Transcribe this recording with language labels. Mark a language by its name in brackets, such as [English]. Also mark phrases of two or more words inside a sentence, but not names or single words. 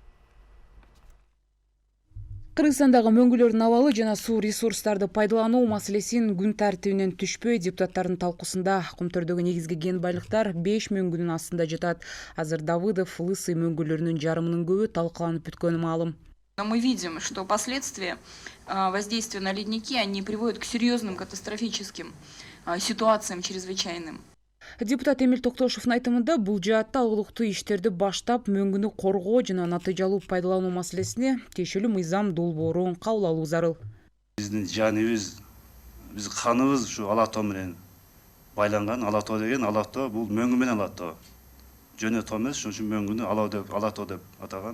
[Kyrgyz] Кыргызстандагы мөңгүлөрдүн абалы жана суу ресурстарды пайдалануу маселесин күн тартибинен түшпөй депутаттардын талкуусунда Кумтөрдөгү негизги кен байлыктар 5 мөңгүнүн астында жатат. Азыр Давыдов, Лысый мөңгүлөрүнүн жарымынын көбү талкаланып бүткөнү маалым. [Russian] Мы видим, что последствия воздействия на ледники, они приводят к серьезным катастрофическим ситуациям чрезвычайным. [Kyrgyz] Депутат Эмиль Токтошовдун айтымында бул жаатта алгылыктуу иштерди баштап мөңгүнү коргоо жана натыйжалуу пайдалануу маселесине тиешелүү мыйзам долбоорун кабыл алуу зарыл. Биздин жаныбыз, биз каныбыз ушу ала тоо менен байланган. Ала тоо деген ала тоо бул мөңгү менен ала тоо. Жөнө тоо эмес, ошон үчүн мөңгүнү ала тоо деп атаган.